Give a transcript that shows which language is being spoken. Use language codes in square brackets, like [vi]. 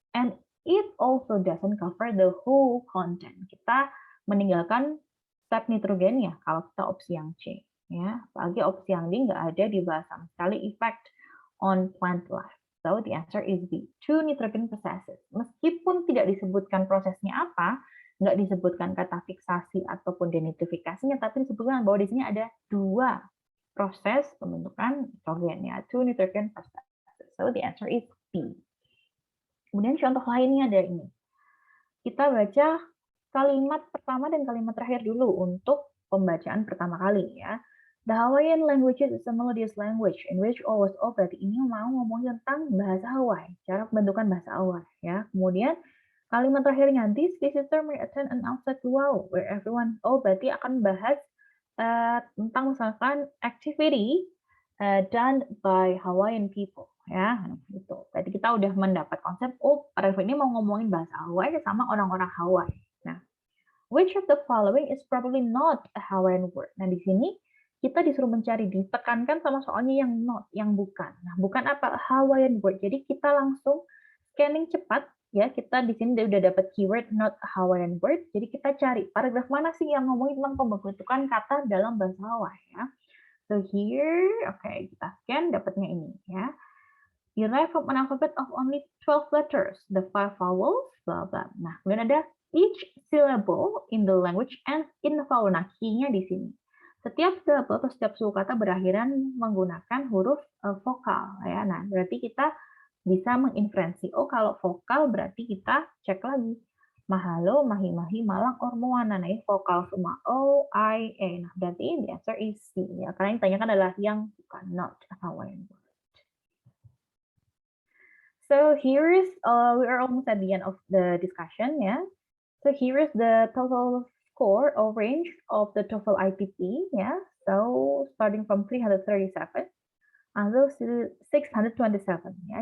[en] And it also doesn't cover the whole content. [id] Kita meninggalkan step nitrogennya kalau kita opsi yang C. Ya, apalagi opsi yang D nggak ada dibahas sama sekali effect on plant life. [en] So the answer is B, two nitrogen processes. [id] Meskipun tidak disebutkan prosesnya apa, nggak disebutkan kata fiksasi ataupun denitrifikasinya, tapi disebutkan bahwa di sini ada dua proses pembentukan nitrogen, ya, [en] two nitrogen processes. So the answer is B. [id] Kemudian contoh lainnya ada ini. Kita baca kalimat pertama dan kalimat terakhir dulu untuk pembacaan pertama kali, ya. [en] The Hawaiian language is a melodious language in which all was all. [id] Berarti ini mau ngomongin tentang bahasa Hawaii, cara pembentukan bahasa Hawaii, ya. Kemudian kalimat terakhirnya, [en] this visitor may attend an outside luau where everyone, oh berarti akan bahas tentang misalkan activity done by Hawaiian people, ya, gitu. [id] Berarti kita udah mendapat konsep, oh paragraf ini mau ngomongin bahasa Hawaii sama orang-orang Hawaii. [en] Nah, which of the following is probably not a Hawaiian word? [id] Nah, di sini kita disuruh mencari, ditekankan sama soalnya yang not, yang bukan. Nah, bukan apa? Hawaiian word. Jadi kita langsung scanning cepat, ya, kita di sini udah dapat keyword not a Hawaiian word. Jadi kita cari paragraf mana sih yang ngomongin tentang pembentukan kata dalam bahasa Hawaii, ya. [en] So here, okay, [id] kita scan, dapatnya ini, ya. [en] Derived from an alphabet of only 12 letters, the 5 vowels, blah blah. Nah, kemudian ada each syllable in the language ends in a vowel. [id] Nah, key-nya di sini. Setiap syllable atau setiap suku kata berakhiran menggunakan huruf vokal, ya. Nah, berarti kita bisa menginferensi. Oh, kalau vokal berarti kita cek lagi. Mahalo, mahi-mahi, malang, or moana. Nah, ini vokal semua. O, I, A. [en] Nah, berarti the answer is C. [id] Ya. Karena yang ditanyakan adalah yang bukan, [en] not a Hawaiian word. So here is, we are almost at the end of the discussion, yeah. So here is the total score or range of the TOEFL ITP, yeah. So starting from 337 until 627, ya.